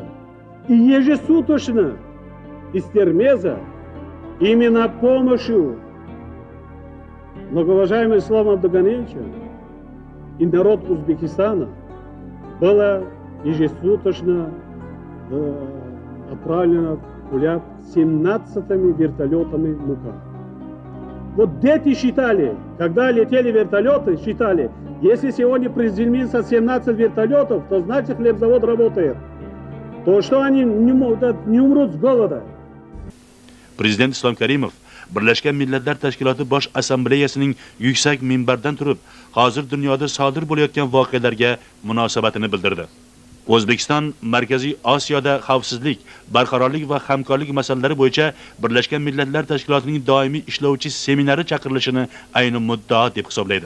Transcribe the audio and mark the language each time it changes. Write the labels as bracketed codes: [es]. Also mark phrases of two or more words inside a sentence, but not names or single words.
[ru] И ежесуточно из Термеза именно помощью многоуважаемого Ислама Абдуганиевича и народ Узбекистана было ежесуточно отправлено в Куляб 17 вертолетами мука. Вот дети считали, когда летели вертолеты, считали, если сегодня приземлится 17 вертолетов, то значит хлебзавод работает. То что они не умрут с голода. [uz] Prezident Islom Karimov Birlashgan Millatlar Tashkiloti Bosh Assambleyasining yuksak minbardan turib, hozir dunyoda sodir bo'layotgan voqealarga munosabatini bildirdi. O'zbekiston Markaziy Osiyoda xavfsizlik, barqarorlik va hamkorlik masalalari bo'yicha Birlashgan Millatlar Tashkilotining doimiy ishlovchi seminari chaqirilishini ayni muddao deb hisoblaydi.